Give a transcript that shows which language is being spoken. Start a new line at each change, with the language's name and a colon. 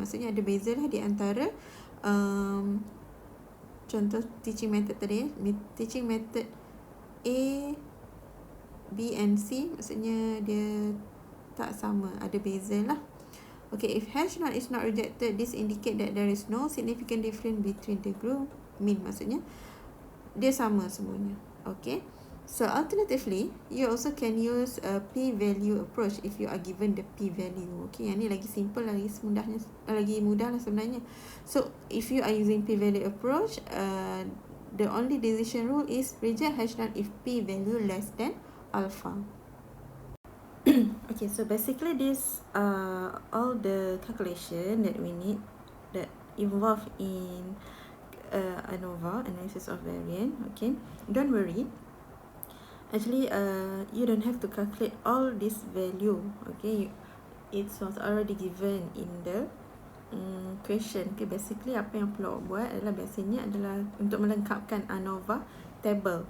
Malay: Maksudnya ada beza lah di antara contoh teaching method tadi, teaching method A, B and C, maksudnya dia tak sama, ada beza lah.
English: Okay, if H0 is not rejected, this indicate that there is no significant difference between the group mean.
Malay: Maksudnya dia sama semuanya.
English: Okay, so alternatively, you also can use a p-value approach if you are given the p-value.
Malay: Okay, yang ni lagi simple, lagi mudah lah sebenarnya.
English: So if you are using p-value approach, the only decision rule is reject H0 if p-value less than alpha. Okay, so basically this all the calculation that we need that involved in ANOVA, analysis of variance. Okay, don't worry. Actually, you don't have to calculate all this value. Okay, it was already given in the question.
Malay: Okay, basically apa yang perlu buat adalah biasanya adalah untuk melengkapkan ANOVA table.